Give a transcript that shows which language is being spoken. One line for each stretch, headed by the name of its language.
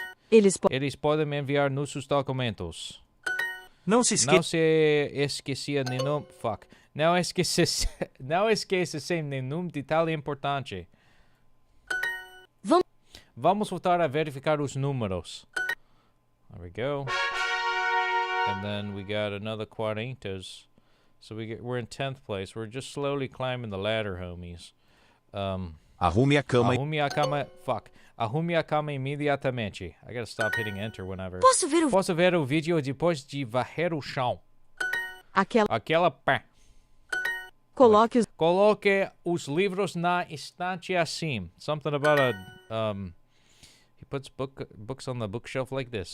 Portuguese: Eles podem me enviar nossos documentos. Não se esqueça nenhum... Fuck. Não esqueça nenhum detalhe importante. Vamos voltar a verificar os números.
English: There we go. And then we got another 40s. So we're in 10th place. We're just slowly climbing the ladder, homies.
Portuguese: Arrume a cama. Arrume a cama imediatamente.
English: I gotta stop hitting enter whenever.
Portuguese: Posso ver o vídeo depois de varrer o chão. Aquela pá. Coloque os livros na estante assim.
English: Something about he puts books on the bookshelf like this.